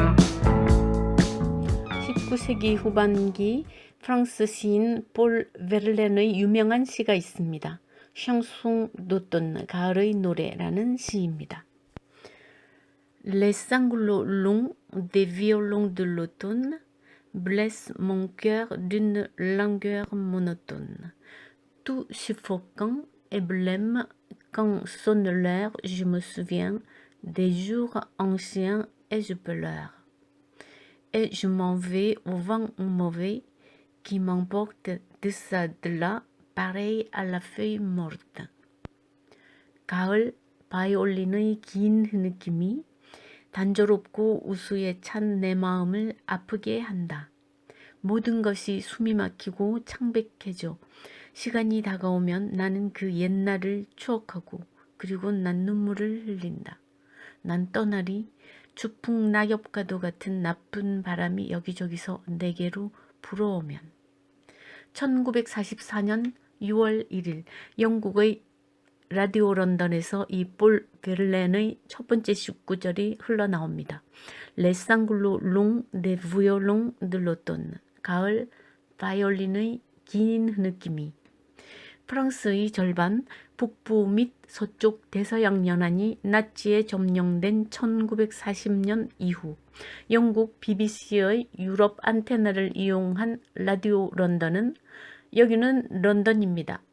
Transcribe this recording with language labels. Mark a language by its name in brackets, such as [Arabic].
[Korean] 19세기 후반기 프랑스 시인 폴 베를렌의 유명한 시가 있습니다. 샹송 도톤 가을의 노래라는 시입니다. [French] Les sanglots longs des violons de l'automne blessent mon cœur d'une langueur monotone. Tout suffocant et blême quand sonne l'heure, je me souviens des jours anciens et je pleure. Et je m'en vais au vent mauvais qui m'emporte de ça de là, pareil à la feuille morte. [Korean] 가을 바이올린의 긴 흐느낌이 단조롭고 우수에 찬 내 마음을 아프게 한다. 모든 것이 숨이 막히고 창백해져 시간이 다가오면 나는 그 옛날을 추억하고 그리고 난 눈물을 흘린다. 난 떠나리 주풍 낙엽과도 같은 나쁜 바람이 여기저기서 내게로 불어오면. 1944년 6월 1일 영국의 라디오 런던에서 이 폴 베를렌의 첫 번째 19절이 흘러나옵니다. [French] Les sanglots longs des violons de l'automne. [Korean] 가을 바이올린의 긴 흐느낌이. 프랑스의 절반, 북부 및 서쪽 대서양 연안이 나치에 점령된 1940년 이후 영국 BBC의 유럽 안테나를 이용한 라디오 런던은 여기는 런던입니다.